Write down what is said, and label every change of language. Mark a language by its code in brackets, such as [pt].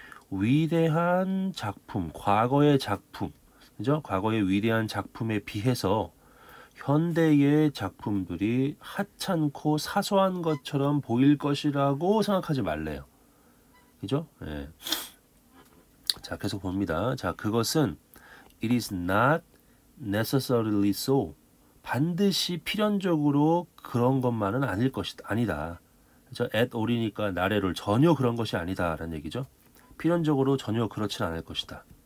[ko] 위대한 작품, 과거의 작품, 그죠? 과거의 위대한 작품에 비해서 현대의 작품들이 하찮고 사소한 것처럼 보일 것이라고 생각하지 말래요. 그죠? 예. 자, 계속 봅니다. 자, 그것은 [en] it is not necessarily so. [ko] 반드시 필연적으로 그런 것만은 아닐 것이다. 아니다. 그죠? at all이니까 나래를 전혀 그런 것이 아니다라는 얘기죠. 필연적으로 전혀 그렇진 않을 것이다.